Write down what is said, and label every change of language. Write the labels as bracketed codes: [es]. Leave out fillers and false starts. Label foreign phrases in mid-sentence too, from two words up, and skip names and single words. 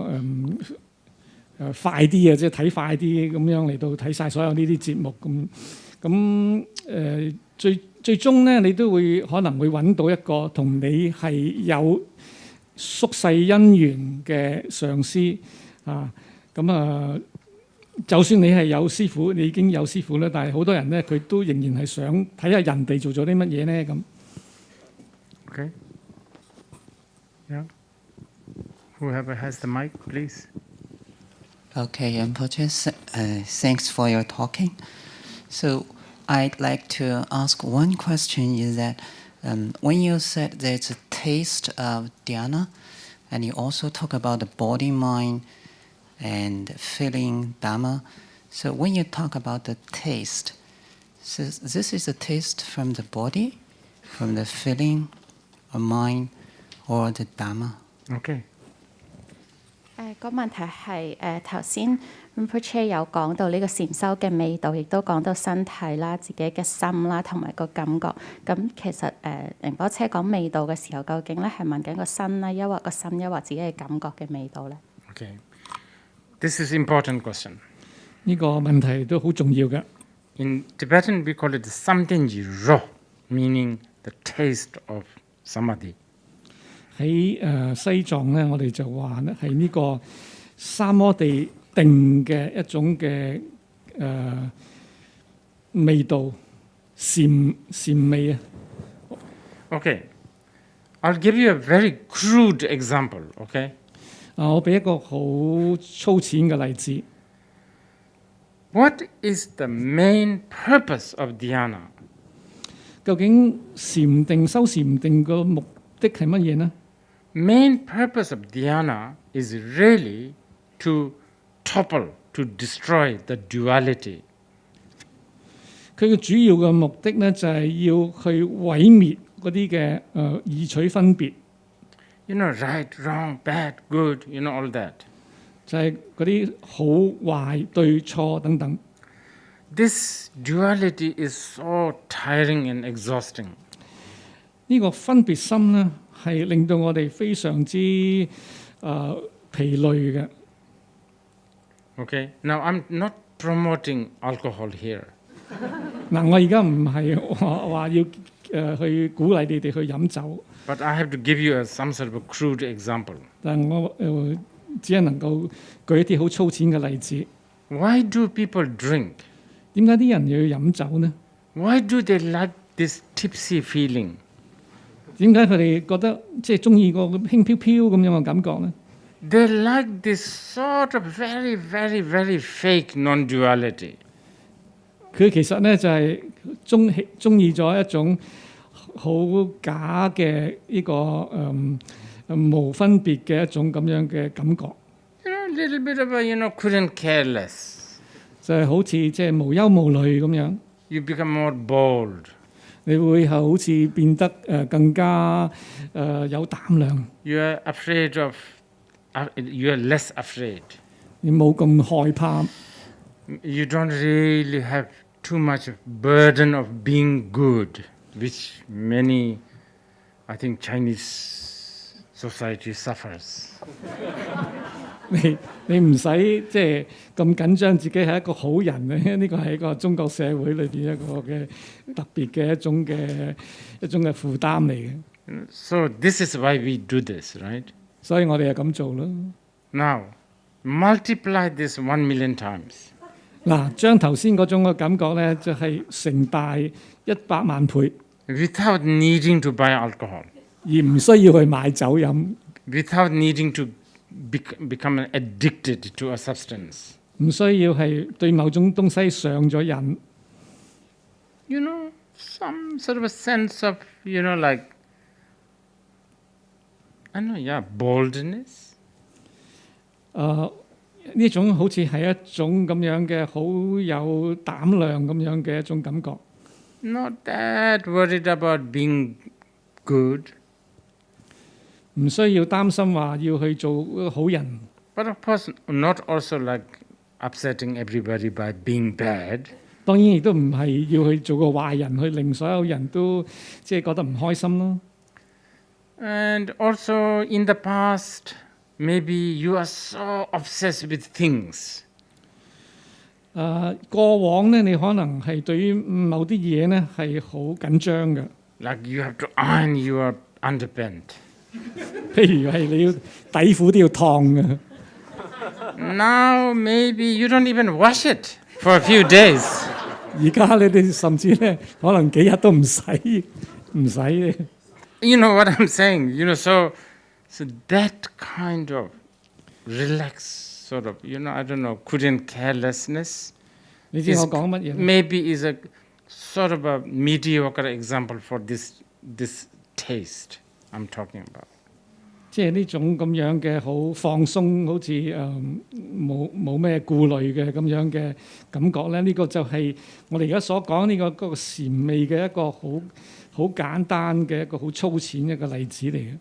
[yue] 快啲嘅，即係睇快啲咁樣嚟到睇晒所有呢啲節目咁最終咧，你都可能會揾到一個同你係有宿世姻緣嘅上師啊，就算你係有師傅，你已經有師傅啦，但係好多人咧，佢都仍然係想睇下人哋做咗啲乜嘢咧咁。 [en] Okay. Yeah. Whoever has the mic, please. Okay, Rinpoche, thanks for your talking. So I'd like to ask one question is that when you said there's a taste of Dhyana, and you also talk about the body, mind, and feeling Dhamma. So when you talk about the taste, so this is a taste from the body, from the feeling, or mind, or the Dhamma? Okay. [yue] 個問題係頭先 Rinpoche 有講到呢個禪修嘅味道，亦都講到身體啦、自己嘅心啦，同埋個感覺。咁其實仁波切講味道嘅時候，究竟咧係問緊個身啦，抑或個心，抑或自己嘅感覺嘅味道咧 [en] Okay. This is important question. [yue] 呢個問題都好重要嘅。 [en] In Tibetan, we call it [bo] བསམ་གཏན་གྱི་རོ, [en] meaning the taste of samadhi. [yue] 喺西藏咧，我哋就話咧係呢個三摩地定嘅一種嘅味道，禪味啊。 [en] Okay. I'll give you a very crude example, okay? [yue] 我俾一個好粗淺嘅例子。 [en] What is the main purpose of Dhyana? [yue] 究竟禪定修禪定個目的係乜嘢呢？ [en] Main purpose of Dhyana is really to topple, to destroy the duality. [yue] 佢嘅主要嘅目的咧，就係要去毀滅嗰啲嘅異取分別。 [en] Right, wrong, bad, good, all that. [yue] 就係嗰啲好壞對錯等等。 [en] This duality is so tiring and exhausting. [yue] 呢個分別心咧係令到我哋非常之疲累嘅。 [en] Okay, now I'm not promoting alcohol here. [yue] 嗱，我而家唔係話要去鼓勵你哋去飲酒， [en] But I have to give you some sort of a crude example. [yue] 但係我只係能夠舉一啲好粗淺嘅例子。 [en] Why do people drink? [yue] 點解啲人要飲酒呢？ [en] Why do they like this tipsy feeling? [yue] 點解佢哋覺得即係中意個輕飄飄咁樣嘅感覺呢？ [en] They like this sort of very, very, very fake non-duality. [yue] 佢其實咧就係中意咗一種好假嘅呢個無分別嘅一種咁樣嘅感覺。 [en] A little bit of a, couldn't care less. [yue] 就係好似即係無憂無慮咁樣。 [en] You become more bold. [yue] 你會係好似變得更加有膽量。 [en] You are afraid of. You are less afraid. [yue] 你冇咁害怕。 [en] You don't really have too much burden of being good, which many, I think, Chinese society suffers. [yue] 你唔使即係咁緊張自己係一個好人咧，呢個係一個中國社會裏邊一個嘅特別嘅一種嘅負擔嚟嘅。 [en] So this is why we do this, right? [yue] 所以我哋就咁做咯。 [en] Now, multiply this 1 million times. [yue] 嗱，將頭先嗰種嘅感覺咧，就係成大100萬倍。 [en] Without needing to buy alcohol. [yue] 而唔需要去買酒飲。 [en] Without needing to become addicted to a substance. [yue] 唔需要係對某種東西上咗癮。 [en] Some sort of a sense of, like, I know, yeah, boldness. [yue] 呢種好似係一種咁樣嘅好有膽量咁樣嘅一種感覺。 [en] Not that worried about being good. [yue] 唔需要擔心話要去做好人。 [en] But of course, not also like upsetting everybody by being bad. [yue] 當然亦都唔係要去做個壞人，去令所有人都即係覺得唔開心咯。 [en] And also in the past, maybe you are so obsessed with things. [yue] 過往咧，你可能係對於某啲嘢咧係好緊張嘅。 [en] Like you have to iron your underpant. [yue] 譬如係你要底褲都要燙嘅。 [en] Now maybe you don't even wash it for a few days. [yue] 而家你哋甚至咧可能幾日都唔洗。 [en] You know what I'm saying? So that kind of relaxed sort of, I don't know, couldn't carelessness. [yue] 你知我講乜嘢？ [en] Maybe is a sort of a mediocre example for this taste I'm talking about. [yue] 即係呢種咁樣嘅好放鬆，好似冇咩顧慮嘅咁樣嘅感覺咧，呢個就係我哋而家所講呢個嗰個禪味嘅一個好簡單嘅一個好粗淺一個例子嚟嘅。